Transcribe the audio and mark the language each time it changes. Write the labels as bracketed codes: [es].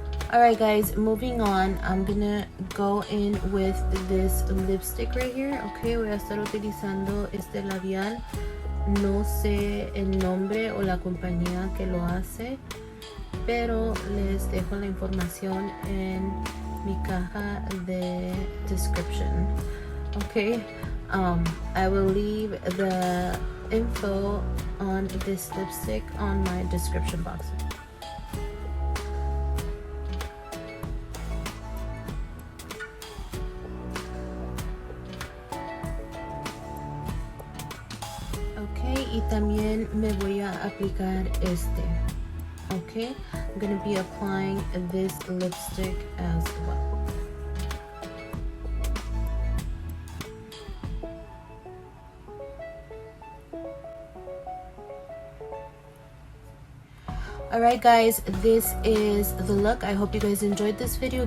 [en] Alright guys, moving on, I'm gonna go in with this lipstick right here. [es] Okay, voy a estar utilizando este labial. No sé el nombre o la compañía que lo hace, pero les dejo la información en mi caja de description. [en] Okay, I will leave the info on this lipstick on my description box. [es] Okay, y también me voy a aplicar este. [en] Okay, I'm gonna be applying this lipstick as well. Alright guys, this is the look. I hope you guys enjoyed this video.